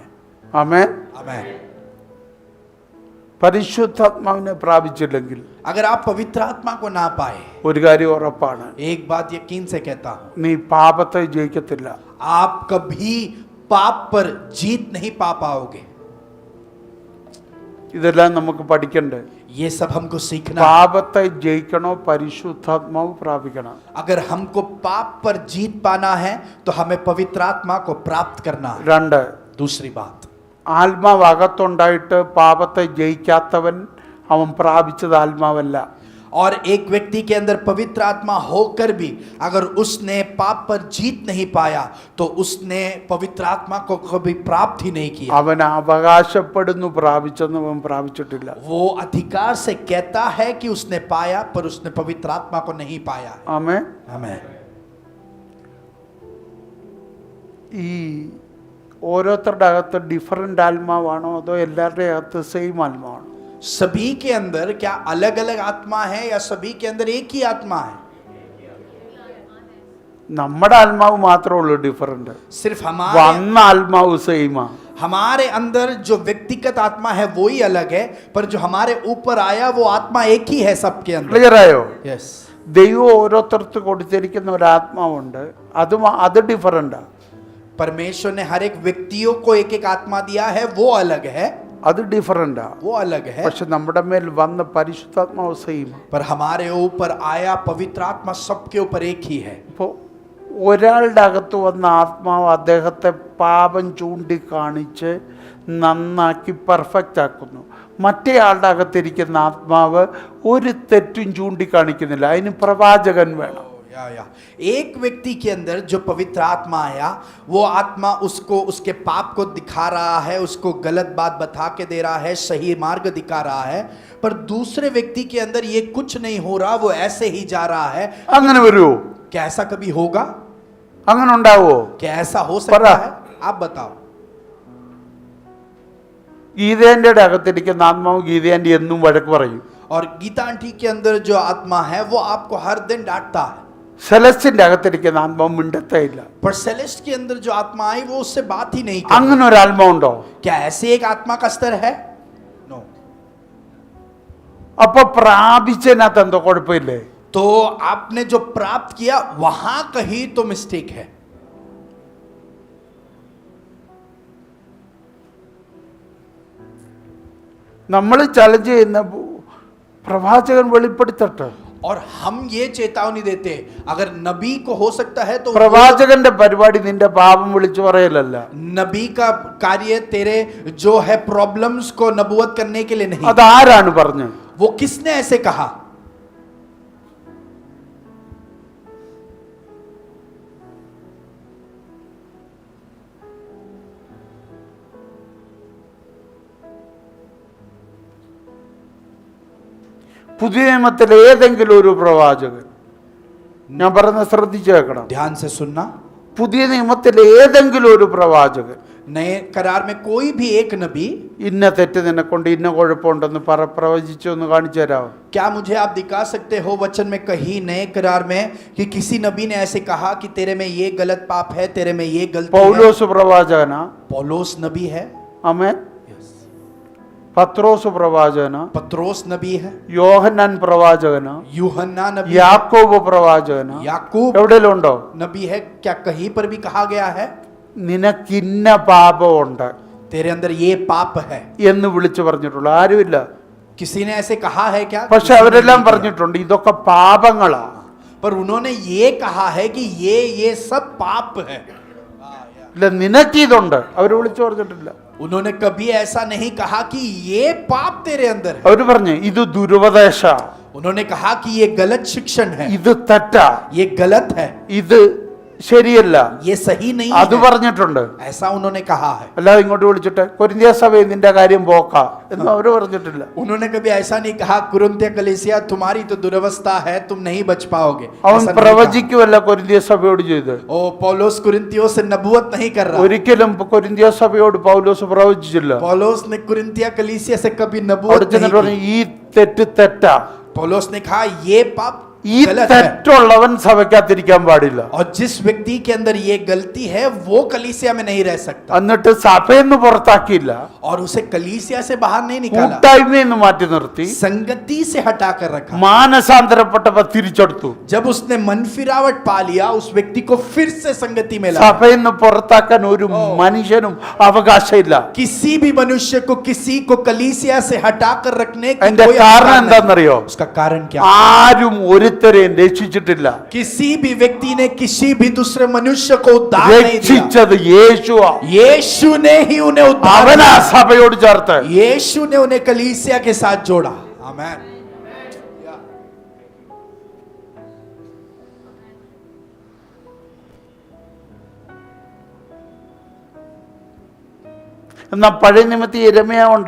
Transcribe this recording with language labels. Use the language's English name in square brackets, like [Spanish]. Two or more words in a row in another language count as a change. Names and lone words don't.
[Malayalam] ആമേൻ. [Hindi] आमेन। [Malayalam] പരിശുദ്ധാത്മാവിനെ പ്രാപിച്ചില്ലെങ്കിൽ [Hindi] अगर आप पवित्र आत्मा को ना पाए, [Malayalam] ഒരു കാര്യം ഉറപ്പാണ്, [Hindi] एक बात यकीन से कहता हूं, [Malayalam] നീ പാപത്തെ ജയിക്കത്തില്ല. [Hindi] आप कभी पाप पर जीत नहीं पा पाओगे। [Malayalam] ഇതെല്ലാം നമുക്ക് പഠിക്കണ്ടേ. [Hindi] ये सब हमको सीखना है। [Malayalam] പാപത്തെ ജയിക്കണോ പരിശുദ്ധാത്മാവ് പ്രാപിക്കണം. [Hindi] अगर हमको पाप पर जीत पाना है तो हमें पवित्र आत्मा को प्राप्त करना है। [Malayalam] 2, [Hindi] दूसरी बात, [Malayalam] ആത്മാവ് അകത്തുണ്ടായിട്ട് പാപത്തെ ജയിക്കാത്തവൻ അവൻ പ്രാപിച്ചത് ആത്മാവല്ല. [Hindi] और एक व्यक्ति के अंदर पवित्र आत्मा होकर भी अगर उसने पाप पर जीत नहीं पाया तो उसने पवित्र आत्मा को कभी प्राप्त ही नहीं किया। [Malayalam] അവൻ അവകാശപ്പെടുന്നു പ്രാപിച്ചെന്ന് അവൻ പ്രാപിച്ചിട്ടില്ല. [Hindi] वो अधिकार से कहता है कि उसने पाया, पर उसने पवित्र आत्मा को नहीं पाया। [Malayalam] ആമേൻ. [Hindi] आमेन। [Malayalam] ഈ ഓരോരുത്തരുടെ അകത്ത് ഡിഫറൻ്റ് ആത്മാവാണോ അതോ എല്ലാവരുടെയും അകത്ത് സെയിം ആത്മാവാണോ? [Hindi] सभी के अंदर क्या अलग अलग आत्मा है या सभी के अंदर एक ही आत्मा है? [Malayalam] നമ്മുടെ ആത്മാവ് മാത്രമേ ഉള്ളൂ ഡിഫറൻ്റ്. [Hindi] सिर्फ [Malayalam] വന്ന ആത്മാവ് സെയിമാ. [Hindi] हमारे अंदर जो व्यक्तिगत आत्मा है वो ही अलग है, पर जो हमारे ऊपर आया वो आत्मा एक ही है सबके अंदर। [Malayalam] ക്ലിയർ ആയോ? [Hindi] यस। [Malayalam] ദൈവം ഓരോരുത്തർക്ക് കൊടുത്തിരിക്കുന്ന ഒരു ആത്മാവുണ്ട്, അത് ഡിഫറൻ്റാ. [Hindi] परमेश्वर ने हर एक व्यक्तियों को एक एक आत्मा दिया है, वो अलग है, [Malayalam] അത് ഡിഫറൻ്റാ. [Hindi] वो अलग है, [Malayalam] പക്ഷെ നമ്മുടെ മേൽ വന്ന പരിശുദ്ധാത്മാവ് സെയിം. [Hindi] पर हमारे ऊपर आया पवित्र आत्मा सबके ऊपर एक ही है। [Malayalam] ഇപ്പോൾ ഒരാളുടെ അകത്ത് വന്ന ആത്മാവ് അദ്ദേഹത്തെ പാപം ചൂണ്ടിക്കാണിച്ച് നന്നാക്കി പെർഫെക്റ്റ് ആക്കുന്നു. മറ്റേ ആളുടെ അകത്തിരിക്കുന്ന ആത്മാവ് ഒരു തെറ്റും ചൂണ്ടിക്കാണിക്കുന്നില്ല. അതിന് പ്രവാചകൻ വേണം. [Hindi] या एक व्यक्ति के अंदर जो पवित्र आत्मा आया, वो आत्मा उसको उसके पाप को दिखा रहा है, उसको गलत बात बता के दे रहा है, सही मार्ग दिखा रहा है, पर दूसरे व्यक्ति के अंदर ये कुछ नहीं हो रहा, वो ऐसे ही जा रहा है। [Malayalam] അങ്ങനെ വരുമോ? [Hindi] क्या ऐसा कभी होगा? [Malayalam] അങ്ങനെ ഉണ്ടാവോ? [Hindi] क्या ऐसा हो सकता है? आप बताओ। [Malayalam] ഗീതേൻ്റെ അകത്തിരിക്കുന്ന ആത്മാവ് ഗീതേൻ്റെ എന്നും വഴക്ക് പറയും. [Hindi] और गीता आंटी के अंदर जो आत्मा है वो आपको हर दिन डांटता है। [Malayalam] സെലസ്റ്റിന്റെ അകത്തിരിക്കുന്ന ആത്മാവ് മിണ്ടത്തേ ഇല്ല. [Hindi] पर सेलेस्ट के अंदर जो आत्मा आई वो उससे बात ही नहीं [Malayalam] അങ്ങനെ [Hindi] करती। [Malayalam] ഒരു ആത്മാവുണ്ടോ? [Hindi] क्या ऐसे एक आत्मा का स्तर है? नो। [Malayalam] അപ്പൊ പ്രാപിച്ചതിനകത്ത് എന്തോ കുഴപ്പമില്ലേ? [Hindi] तो आपने जो प्राप्त किया वहां कहीं तो मिस्टेक है। [Malayalam] നമ്മൾ ചലഞ്ച് ചെയ്യുന്ന പ്രവാചകൻ വെളിപ്പെടുത്തട്ടെ. [Hindi] और हम ये चेतावनी देते, अगर नबी को हो सकता है तो [Malayalam] പ്രവാചകന്റെ പരിപാടി നിന്റെ പാപം വിളിച്ചു പറയലല്ല. [Hindi] नबी का कार्य तेरे जो है प्रॉब्लम्स को नबूवत करने के लिए नहीं। [Malayalam] അതാരാണ് പറഞ്ഞത്? [Hindi] वो किसने ऐसे कहा? [Malayalam] പുതിയ നിയമത്തിലെ ഏതെങ്കിലും ഒരു പ്രവാചകൻ, ഞാൻ പറയുന്നത് ശ്രദ്ധിച്ചു കേൾക്കണം, [Hindi] ध्यान से सुनना, [Malayalam] പുതിയ നിയമത്തിലെ ഏതെങ്കിലും ഒരു പ്രവാചകൻ [Hindi] नए करार में कोई भी एक नबी [Malayalam] ഇന്ന തെറ്റ് നിന്നെക്കൊണ്ട് ഇന്ന കുഴപ്പമുണ്ടെന്ന് പ്രവചിച്ചു ഒന്ന് കാണിച്ചു തരാമോ? [Hindi] क्या मुझे आप दिखा सकते हो वचन में कहीं नए करार में कि किसी नबी ने ऐसे कहा कि तेरे में ये गलत पाप है, तेरे में ये गलती है? [Malayalam] പൗലോസ് പ്രവാചകനാ? [Hindi] पौलोस नबी है, [Malayalam] ആമേൻ. പത്രോസ് പ്രവാചകനാ? [Hindi] पत्रोस नबी है, [Malayalam] യോഹന്നാൻ പ്രവാചകനാ? [Hindi] यूहन्ना नबी, [Malayalam] യാക്കോബ് പ്രവാചകനാ? [Hindi] याकूब [Malayalam] എവിടെയെങ്കിലും ഉണ്ടോ? [Hindi] नबी है? क्या कहीं पर भी कहा गया है [Malayalam] നിനക്കിന്ന പാപമുണ്ട് [Hindi] तेरे अंदर ये पाप है? [Malayalam] എന്ന് വിളിച്ചു പറഞ്ഞിട്ടുള്ളൂ ആരുമില്ല. [Hindi] किसी ने ऐसे कहा है क्या? [Malayalam] പക്ഷെ [Hindi] किसी ने [Malayalam] അവരെല്ലാം [Hindi] नहीं किया। [Malayalam] പറഞ്ഞിട്ടുണ്ട് ഇതൊക്കെ പാപങ്ങളാ. [Hindi] पर उन्होंने ये कहा है कि ये सब पाप है। [Malayalam] ഇല്ല നിനക്കിതുണ്ട് അവർ വിളിച്ചു പറഞ്ഞിട്ടില്ല. [Hindi] उन्होंने कभी ऐसा नहीं कहा कि ये पाप तेरे अंदर है। [Malayalam] അവർ പറഞ്ഞു ഇത് ദുരുപദേശ, [Hindi] उन्होंने कहा कि ये गलत शिक्षण है, [Malayalam] ഇത് തെറ്റാ, [Hindi] ये गलत है, [Malayalam] ഇത് ശരിയല്ല, [Hindi] ये सही नहीं [Malayalam] അത് [Hindi] है, [Malayalam] പറഞ്ഞിട്ടുണ്ട്. [Hindi] ऐसा उन्होंने कहा है। [Malayalam] അല്ലാതെ ഇങ്ങോട്ട് വിളിച്ചിട്ട് കൊരിന്ത്യ സഭയെ നിന്റെ കാര്യം പോക്ക എന്ന് അവര് പറഞ്ഞിട്ടില്ല. [Hindi] उन्होंने कभी ऐसा नहीं कहा कुरिन्थिया कलीसिया तुम्हारी तो दुरवस्था है, तुम नहीं बच पाओगे। [Malayalam] അവൻ [Hindi] ऐसा नहीं [Malayalam] പ്രവചിക്കുമല്ല കൊരിന്ത്യ സഭയോട് ചെയ്ത്. [Hindi] कहा। ओ पौलुस कुरिन्थियों से नबूवत नहीं कर रहा। [Malayalam] ഒരിക്കലും കൊരിന്ത്യ സഭയോട് പൗലോസ് പ്രവചിച്ചില്ല. [Hindi] पौलुस ने कुरिन्थिया कलीसिया से कभी [Malayalam] അവിടെ [Hindi] नबूवत नहीं [Malayalam] ചെന്നിട്ട് പറഞ്ഞു [Hindi] की। [Malayalam] ഈ തെറ്റ് തെറ്റാ, [Hindi] पौलुस ने कहा ये पाप [Malayalam] ഈ [Hindi] गलत है, [Malayalam] തെറ്റുള്ളവൻ സഭയ്ക്കകത്തിരിക്കാൻ പാടില്ല. [Hindi] और जिस व्यक्ति के अंदर ये गलती है वो कलीसिया में नहीं रह सकता। [Malayalam] എന്നിട്ട് സഭയെന്ന് പുറത്താക്കിയില്ല, [Hindi] और उसे कलीसिया से बाहर नहीं निकाला, [Malayalam] കൂട്ടായ്മയെന്ന് മാറ്റി നിർത്തി [Hindi] संगति से हटा कर रखा। [Malayalam] മാനസാന്തരപ്പെട്ടവ തിരിച്ചെടുത്തു. [Hindi] जब उसने मन फिरावट पा लिया, उस व्यक्ति को फिर से संगति में लाया। [Malayalam] സഭയെന്ന് പുറത്താക്കാൻ ഒരു മനുഷ്യനും അവകാശമില്ല. [Hindi] किसी भी मनुष्य को किसी को कलीसिया से हटा कर रखने की [Malayalam] അതിന്റെ [Hindi] कोई [Malayalam] കാരണം [Hindi] अधिकार नहीं। [Malayalam] എന്താണെന്നറിയോ? [Hindi] उसका कारण क्या? [Malayalam] ആരും ഒരുത്തരെയും രക്ഷിച്ചിട്ടില്ല. [Hindi] किसी भी व्यक्ति ने किसी भी दूसरे मनुष्य को उद्धार नहीं दिया। [Malayalam] രക്ഷിച്ചത് യേശുവാ. [Hindi] यीशु ने ही उन्हें उद्धार [Malayalam] അവനാ [Hindi] दिया। [Malayalam] സഭയോട് ചേർത്ത്. [Hindi] यीशु ने उन्हें कलीसिया के साथ जोड़ा। आमीन। [Malayalam] എന്നാ പഴയ നിമിത്തി യെരമ്യാ ഉണ്ട്.